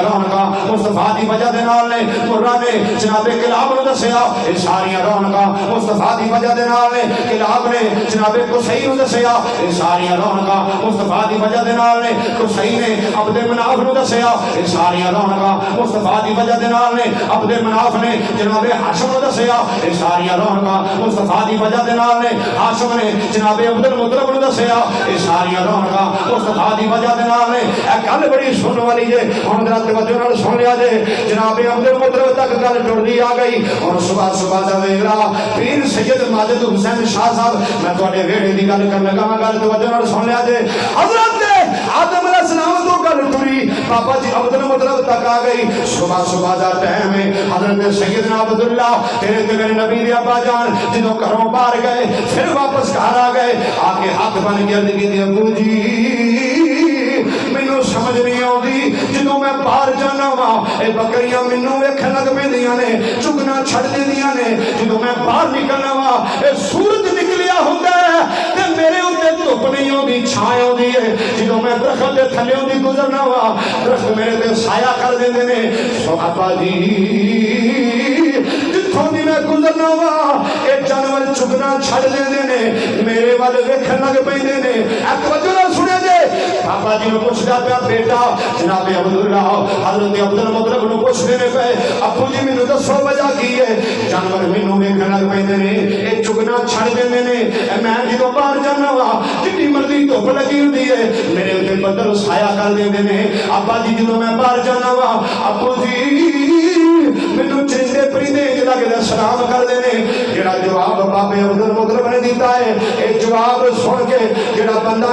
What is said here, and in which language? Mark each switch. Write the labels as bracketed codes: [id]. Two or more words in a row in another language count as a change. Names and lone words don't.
[pa] رونقاں مصطفیٰ دی وجہ دے نال نے مرہ نے جناب کلاب نو دسیا یہ ساریاں رونقاں مصطفیٰ دی وجہ دے نال نے کلاب نے جناب قصی نو دسیا یہ ساریاں رونقاں مصطفیٰ دی وجہ دے نال نے قصی نے عبد مناف نو دسیا یہ ساریاں رونقاں مصطفیٰ دی وجہ دے نال نے عبد مناف نے جناب ہاشم نو دسیا یہ ساریاں رونقاں مصطفیٰ دی وجہ دے نال نے ہاشم نے جناب عبد المطلب نو دسیا یہ ساریاں رونقاں مصطفیٰ دی وجہ دے نال نے اے گل بڑی سنن والی جے ہن ذرا توجہ نال سن لیا جے جناب عبد المطلب تک گل ٹردی آ گئی اور صبح دا ویلا پیر سید ماجد حسین شاہ صاحب میں تواڈے ویڑے دی گل کرن لگا میں گل توجہ نال سن لیا جے حضرت آدم علیہ السلام تو گل ٹری بابا جی عبد المطلب تک آ گئی صبح دا ٹائم ہے حضرت سیدنا عبداللہ تیرے تے میرے نبی دے ابا جان جدوں گھروں باہر گئے پھر واپس گھر آ گئے آ کے ہاتھ بن کے عرض کی ابو جی مینوں سمجھ نہیں آتی جدوں میں باہر جانا وا اے بکریاں مینوں ویکھن لگ پیندیاں نے چگنا چھڑ دیندیاں نے جدوں میں باہر نکلنا وا اے سورج نکلیا ہوندا ہے تے میرے اوتے دھوپ نہیں ہوندی چھاں ہوندی ہے جدوں میں درخت دے تھلے ہوندی گزرنا وا درخت میرے تے سایہ کر دیندے نے صحابہ جی جتھوں دی میں گزرنا وا اے جانور چگنا چھڑ دیندے نے میرے ول ویکھن لگ پیندے نے اے توجہ نال سنیا جے بابا جی نو پوچھدا پیا بیٹا جناب عبداللہ حضرت عبد المطلب نو پوچھدے نے پے ابو جی مینوں دسو وجہ کی ہے جانور مینوں ویکھن لگ پیندے نے اے چگنا چھڑ دیندے نے میں جدوں باہر جانا وا جتنی مرضی دھوپ لگی ہوندی ہے میرے اوتے بدل سایہ کر دیندے نے ابا جی جدوں میں باہر جانا وا ابو جی مینوں چرندے پرندے لگے [ur] سلام کرتے ہیں [pa] جڑا جواب بابے عبد المطلب نے دیتا ہے اے جواب سن کے جڑا بندہ